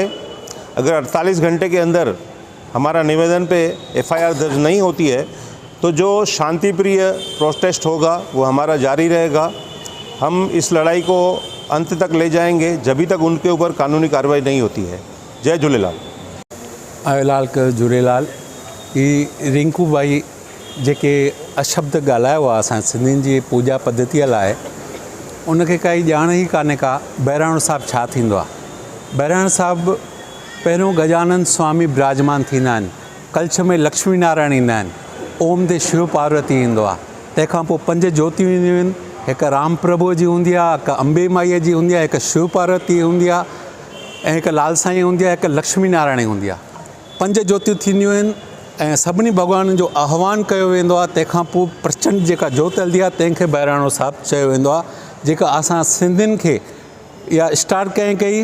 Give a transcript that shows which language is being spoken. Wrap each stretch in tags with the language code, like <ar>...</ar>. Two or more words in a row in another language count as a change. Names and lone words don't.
<hi>अगर 48 घंटे के अंदर हमारा निवेदन पे एफआईआर दर्ज नहीं होती है तो जो शांतिप्रिय प्रोटेस्ट होगा वो हमारा जारी रहेगा। हम इस लड़ाई को अंत तक ले जाएंगे जब तक उनके ऊपर कानूनी कार्रवाई नहीं होती है। जय झूलेलाल।</hi> <sd>आयोलाल क झूलेलाल। ही रिंकू भाई जेके अशब्द ॻाल्हायो आहे असां सिंधियुनि जी पूजा पद्धतीअ लाइ, उनखे काई ॼाण ई कान्हे का बहिराणो साहिबु छा थींदो आहे। बहिराणो साहिबु पहिरियों गजानंद स्वामी विराजमान थींदा आहिनि, कलश में लक्ष्मी नारायण ईंदा आहिनि, ओम ते शिव पार्वती ईंदो आहे, तंहिंखां पोइ 5 ज्योतियूं ईंदियूं आहिनि। हिकु राम प्रभु जी हूंदी आहे, हिकु अंबे माईअ जी हूंदी आहे, हिकु शिव पार्वती हूंदी आहे ऐं हिकु लाल साईं हूंदी आहे, हिकु लक्ष्मी नारायण हूंदी आहे। 5 ज्योतियूं थींदियूं आहिनि ऐं सभिनी भॻवाननि जो आह्वान कयो वेंदो आहे। तंहिंखां पोइ प्रचंड जेका जोत हलंदी आहे तंहिंखे बहिराणो साहिबु चयो वेंदो आहे, जेका असां सिंधियुनि खे इहा स्टार्ट कंहिं कई।</sd>